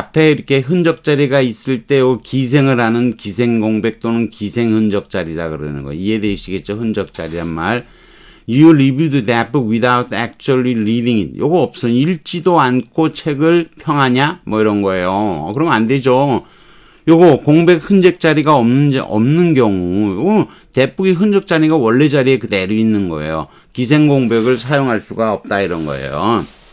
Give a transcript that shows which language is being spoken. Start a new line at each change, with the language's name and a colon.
Korean: 앞에 이렇게 흔적자리가 있을 때 기생을 하는 기생공백 또는 기생흔적자리라 그러는 거예요. 이해되시겠죠? 흔적자리란 말.
English: You reviewed that book without actually reading it.
Korean: 요거 없어. 읽지도 않고 책을 평하냐? 뭐 이런 거예요. 그러면 안 되죠. 요거 공백 흔적 자리가 없는 경우 대북이 흔적 자리가 원래 자리에 그대로 있는 거예요. 기생 공백을 사용할 수가 없다 이런 거예요.